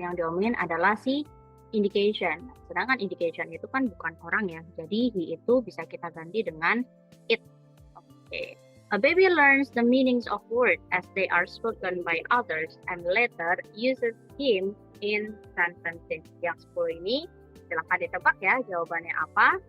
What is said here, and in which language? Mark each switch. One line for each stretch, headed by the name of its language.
Indonesian: Yang diomongin adalah si indication. Sedangkan indication itu kan bukan orang ya. Jadi he itu bisa kita ganti dengan it. Oke.
English: A baby learns the meanings of words as they are spoken by others and later uses him in sentences.
Indonesian: Yang 10 ini silahkan ditebak ya jawabannya apa.